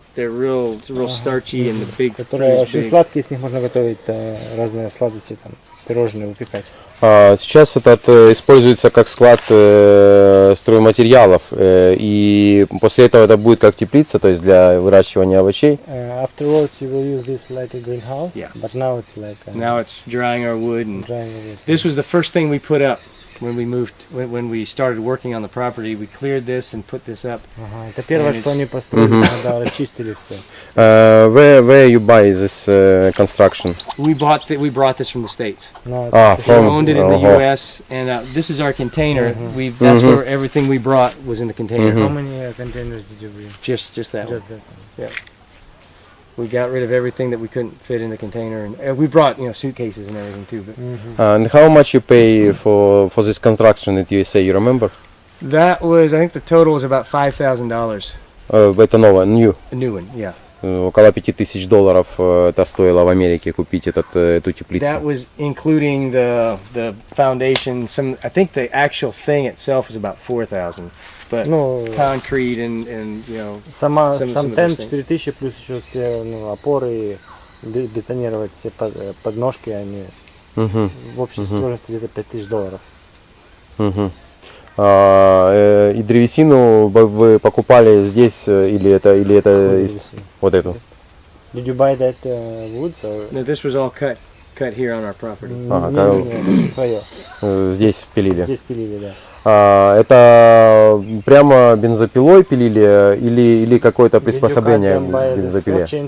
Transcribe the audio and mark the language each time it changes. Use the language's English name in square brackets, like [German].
[English] They're real starchy and the big fruit [Russian] Которые [English] is [Russian] очень [English] big. [Russian] сладкие, с них можно готовить разные сладости, там, пирожные выпекать. Сейчас этот используется как склад стройматериалов, и после этого это будет как теплица, то есть для выращивания овощей. [English] Afterwards you will use this like a greenhouse, but now it's like Now it's drying our wood, and drying wood. this was the first thing we put up when we moved. When we started working on the property, we cleared this and put this up. [Russian] Это первое, что они построили, когда расчистили все. [English] Where you buy this construction? We brought this from the States. We From owned it in the U.S. and this is our container. That's where everything we brought was in the container. How many containers did you bring? Just that one. Just that. Yeah. We got rid of everything that we couldn't fit in the container, and we brought suitcases and everything too. But And how much you pay for this construction at USA? You remember? that was, I think, the total was about $5,000. [Russian] Это новое, new. [English] A new one, yeah. [Russian] Около $5000 это стоило в Америке купить эту теплицу. [English] That was including the foundation. I think the actual thing itself was about $4,000, but concrete and [Russian] Сам тент 4000 плюс еще все опоры, бетонировать все подножки, они в общей сложности где-то $5000. И древесину вы покупали здесь или это вот эту? [English] Did you buy that wood? No, this was all cut here on our property. [Russian] Нет, свое. Здесь пилили. Здесь пилили, да. Это прямо бензопилой пилили или какое-то приспособление к бензопиле?